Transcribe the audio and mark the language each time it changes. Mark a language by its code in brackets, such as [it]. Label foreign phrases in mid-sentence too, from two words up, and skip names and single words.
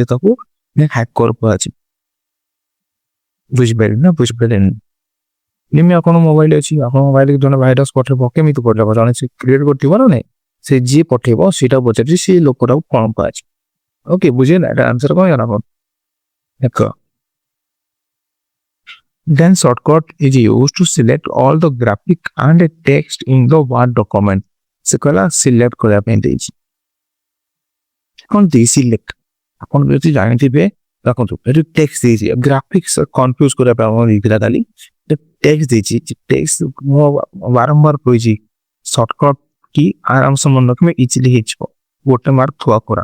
[or] ତାକୁ ହ୍ୟାକର କୁହାଯାଏ। ବୁଝିପାରିଲେ ନା ବୁଝିପାରିଲେନି? ଯେମିତି ଆପଣ ମୋବାଇଲ ଅଛି, ଆପଣ ମୋବାଇଲ ଜଣେ ଭାଇରସ ପଠେଇବ, କେମିତି ପଠେଇବ? ଜଣେ ସେ କ୍ରିଏଟ୍ କରିଥିବ ନା ନାଇଁ, ସେ ଯିଏ ପଠେଇବ ସେଇଟା ପଚାରିଛି ସେ ଲୋକଟାକୁ କ'ଣ କୁହାଯାଏ। ଓକେ ବୁଝିଲେ ନା, ଏଟା ଆନ୍ସର କ'ଣ ହେଇଗଲା ଆପଣ? [en] ଦେଖ then shortcut is used to select all the graphic and text in the word document। [or] ସେ କହିଲା ସିଲେକ୍ଟ କରିବା ପାଇଁ ଦେଇଛି, କ'ଣ ଦେଇ ସିଲେକ୍ଟ ଆପଣ ଯଦି ଜାଣିଥିବେ ଦେଖନ୍ତୁ ଏଠି ଟେକ୍ସଟ ଦେଇଛି, ଗ୍ରାଫିକ୍ସ କନଫ୍ୟୁଜ କରିବା ପାଇଁ ଆପଣ ଦେଇଥିଲା ଖାଲି ଟେକ୍ସଟ ଦେଇଛି। ଟେକ୍ସଟ ମୁଁ ବାରମ୍ବାର କହିଛି ସର୍ଟକଟ କି ଆରାମସେ ମନେ ରଖିବେ ଇଜିଲି ହେଇଯିବ, ଗୋଟେ ମାର୍କ ଥୁଆ କରା।